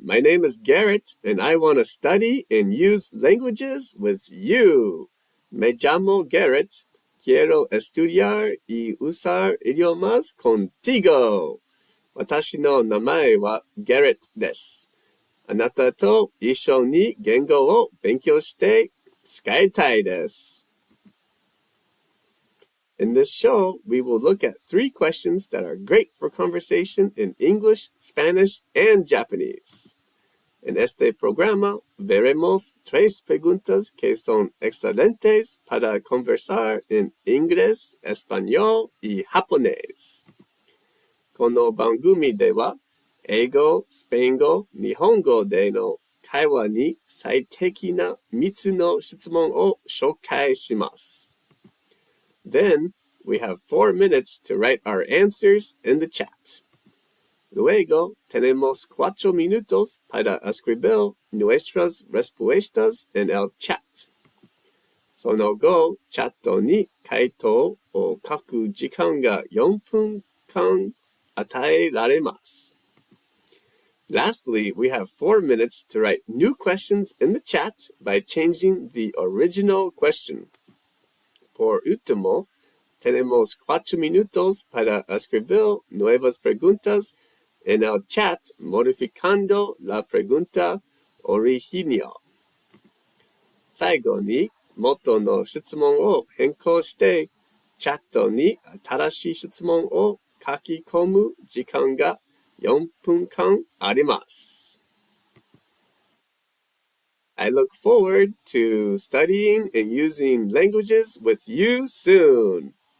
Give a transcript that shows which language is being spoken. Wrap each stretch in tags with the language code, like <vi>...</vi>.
<en>My name is Garrett, and I want to study and use languages with you.</en> <es>Me llamo Garrett. Quiero estudiar y usar idiomas contigo.</es> <ja>私の名前は Garrett です。あなたと一緒に言語を勉強して使いたいです。</ja> <en>In this show, we will look at 3 questions that are great for conversation in English, Spanish, and Japanese.</en> <es>En este programa veremos 3 preguntas que son excelentes para conversar en inglés, español y japonés.</es> <ja>この番組では、英語、スペイン語、日本語での会話に最適な3つの質問を紹介します。</ja> <en>Then, we have 4 minutes to write our answers in the chat.</en> <es>Luego, tenemos 4 minutos para escribir nuestras respuestas en el chat.</es> <ja>その後、チャットに回答を書く時間が4分間与えられます。</ja> <en>Lastly, we have 4 minutes to write new questions in the chat by changing the original question.</en> <es>Por último, tenemos 4 minutos para escribir nuevas preguntas en el chat modificando la pregunta original.</es> <ja>最後に元の質問を変更してチャットに新しい質問を書き込む時間が4分間あります。</ja> <en>I look forward to studying and using languages with you soon.</en>